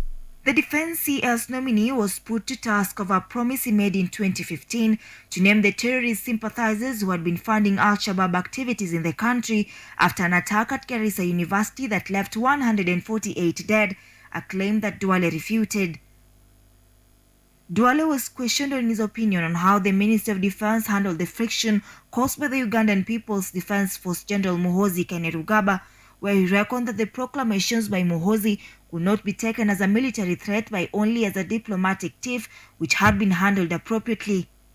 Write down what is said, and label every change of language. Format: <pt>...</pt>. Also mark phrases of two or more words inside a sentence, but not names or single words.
<en>The Defense CS nominee was put to task over a promise he made in 2015 to name the terrorist sympathizers who had been funding Al-Shabaab activities in the country after an attack at Garissa University that left 148 dead, a claim that Duale refuted. Duale was questioned on his opinion on how the Ministry of Defense handled the friction caused by the Ugandan People's Defense Force General Muhoozi Kainerugaba, where he reckoned that the proclamations by Muhoozi could not be taken as a military threat but only as a diplomatic tiff which had been handled appropriately.</en>